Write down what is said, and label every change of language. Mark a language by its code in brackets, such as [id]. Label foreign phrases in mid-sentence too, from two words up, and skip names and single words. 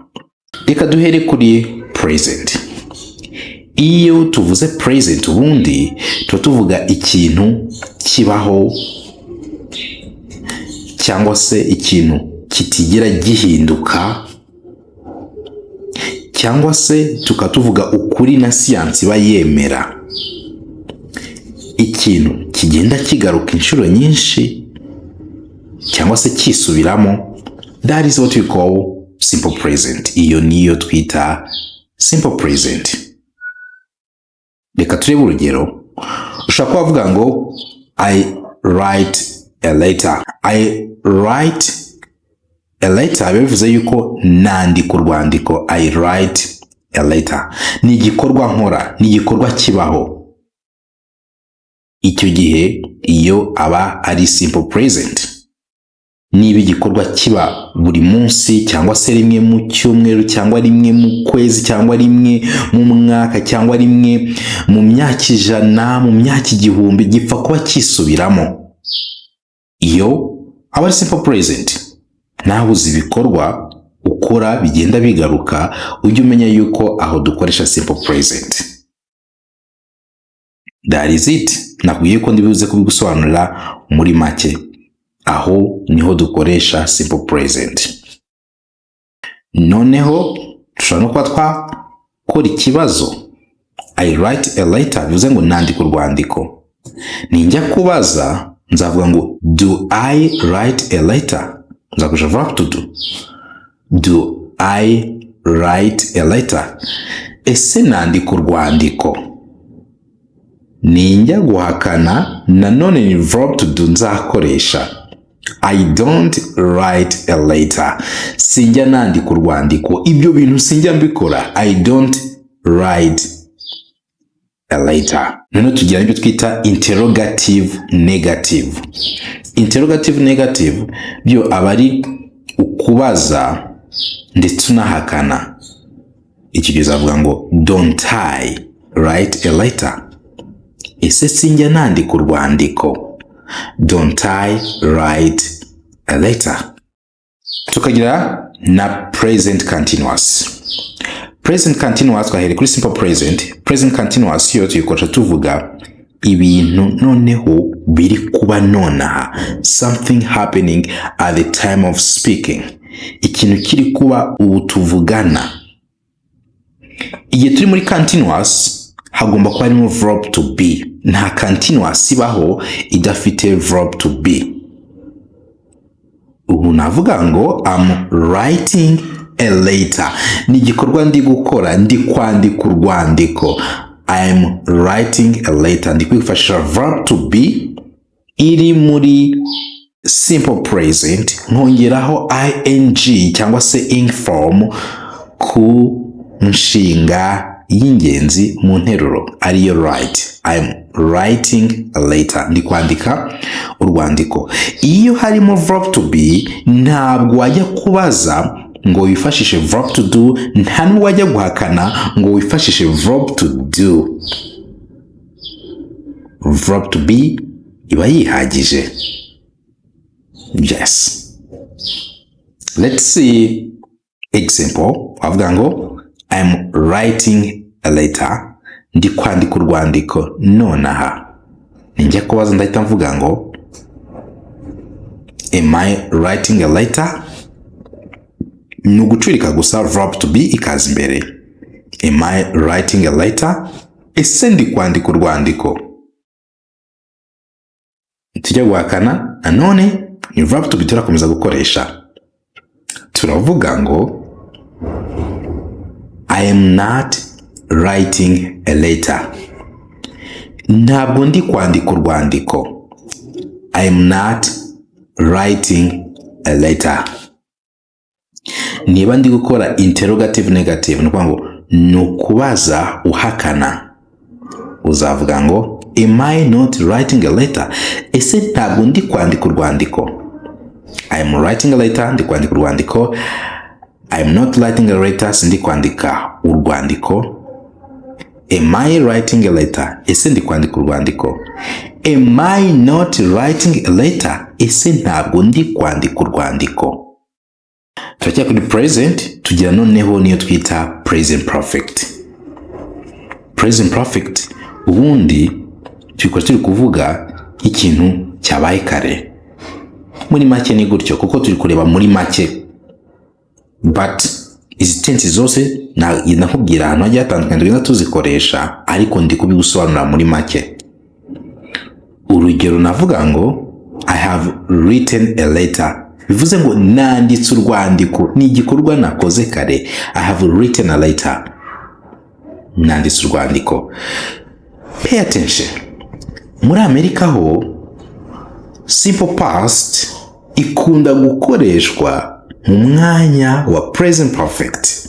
[rw] Reka duhere kuri present. Iyo tuvuze present ubundi tuvuga ikintu kibaho cyangwa se ikintu kitigera gihinduka, cyangwa se tukatuvuga ukuri na siyansi bayemera. Ikintu kigenda kigaruka inshuro nyinshi cyangwa se kisubiramo, [en] that is what we call simple present. [rw] Iyo niyo twita [en] simple present. [rw] Reka turebe urugero. Ushobora kuvuga ngo [en] I write a letter. I write a letter [rw] bivuze yuko nandika urwandiko. [en] I write a letter [rw] ni igikorwa nkora, ni igikorwa kibaho. Icyo gihe iyo aba ari [en] simple present. [rw] Niba igikorwa kiba buri munsi cyangwa se rimwe mu cyumweru cyangwa rimwe mu kwezi cyangwa rimwe mu mwaka cyangwa rimwe mu myaka 100 mu myaka 1000 gipfa kuba kisubiramo, iyo aba ari [en] simple present. [rw] Naho uzi ibikorwa ukora bigenda bigaruka, ujye umenya yuko aho dukoresha [en] simple present. That is it. [rw] Nakubwiye ko ndibuze kubigusobanurira muri make. Aho niho dukoresha [en] simple present. [rw] Noneho dushobora no kuba twakora ikibazo. [en] I write a letter [rw] bivuze ngo nandika urwandiko. Ninjya kubaza nzavuga ngo [en] do I write a letter? Nzakoresha verb to do. Do I write a letter? [rw] Ese nandika urwandiko? Ninjya guhakana nanone ni [en] verb to do [rw] nzakoresha. [en] I don't write a letter. [rw] Sinjya nandika urwandiko. Ibyo bintu sinjya mbikora. [en] I don't write a letter. [rw] Noneho tugira ibyo twita [en] interrogative negative. Interrogative negative [rw] byo abari ukubaza ndetse unahakana. Iki kizavuga ngo [en] don't I write a letter? [rw] Ese sinjya nandika urwandiko? [en] Don't I write a letter? [rw] Tukagira na [en] present continuous. Present continuous [rw] twahere kuri [en] simple present. Present continuous [rw] yo tuyikoresha tuvuga ibintu noneho biri kuba nonaha, [en] something happening at the time of speaking. [rw] Ikintu kiri kuba ubu tuvugana. Igihe turi muri continuous hagomba kuba harimo [en] verb to be. [rw] Nta continuous ibaho idafite [en] verb to be. [rw] Ubu navuga ngo [en] I'm writing a letter. [rw] Ni igikorwa ndi gukora, ndi kwandika urwandiko. [en] I'm writing a letter. [rw] Ndi kwifashisha [en] verb to be [rw] iri muri [en] simple present [rw] nkongeraho ing cyangwa se [en] ing form [rw] ku nshinga y'ingenzi mu nteruro ariyo write. [en] I'm writing a letter. [rw] Ndi kwandika urwandiko. Iyo harimo [en] verb to be [rw] ntabwo wajya kubaza ngo wifashishe [en] verb to do, [rw] nta n'uwajya guhakana ngo wifashishe [en] verb to do. Verb to be [rw] iba yihagije. [en] Yes. Let's see example. [rw] Wavuga ngo [en] I'm writing a letter. [rw] Ndi kwandika urwandiko nonaha. Ninjya kubaza ndahita mvuga ngo [en] am I writing a letter? [rw] Ni ugucurika gusa [en] verb to be [rw] ikaza imbere. [en] Am I writing a letter? [rw] Ese ndi kwandika urwandiko? Tujya guhakana nanone ni [en] verb to be [rw] turakomeza gukoresha. Turavuga ngo [en] I am not writing a letter. [rw] Ntabwo ndi kwandika urwandiko. [en] I am not writing a letter. [rw] Niba ndi gukora [en] interrogative negative [rw] nukuvuga ngo nukubaza uhakana, uzavuga ngo [en] am I not writing a letter? [rw] Ese ntabwo ndi kwandika urwandiko. [en] I am writing a letter. [rw] Ndi kwandika urwandiko. [en] I am not writing a letter. [rw] Ndi kwandika urwandiko. [en] Am I writing a letter? [rw] Ese ndi kwandika urwandiko. [en] Am I not writing a letter? [rw] Ese ntabwo ndi kwandika urwandiko. Tujya kuri present, tugira noneho niyo twita [en] present perfect. Present perfect [rw] ubundi turi kuvuga ikintu cyabaye kare. Muri make ni gutyo kuko turi kureba muri make. But izi tense zose nakubwira ahantu hagiye hatandukanye tugenda tuzikoresha, ariko ndi kubigusobanura muri make. Urugero navuga ngo [en] I have written a letter. [rw] Bivuze ngo nanditse urwandiko. Ni igikorwa nakoze kare. I have written a letter. Nanditse urwandiko. [en] Pay attention. [rw] Muri Amerika ho [en] simple past [rw] ikunda gukoreshwa mu mwanya wa [en] present perfect.